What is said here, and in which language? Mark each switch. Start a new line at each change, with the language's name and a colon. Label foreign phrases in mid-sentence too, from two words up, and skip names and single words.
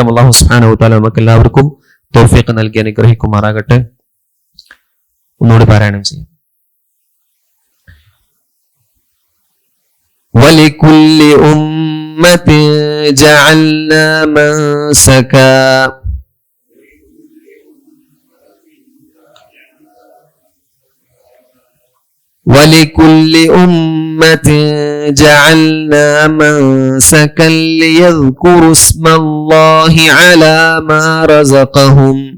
Arabic: الله سبحانه وتعالى
Malayalam: നമുക്ക് എല്ലാവർക്കും തൗഫീഖ് നൽകി അനുഗ്രഹിക്കുമാറാകട്ടെ. ഒന്നുകൂടി പാരായണം ചെയ്യാം.
Arabic: ولكل أمة جعلنا منسكا ولكل أمة جعلنا منسكا ليذكروا اسم الله على ما رزقهم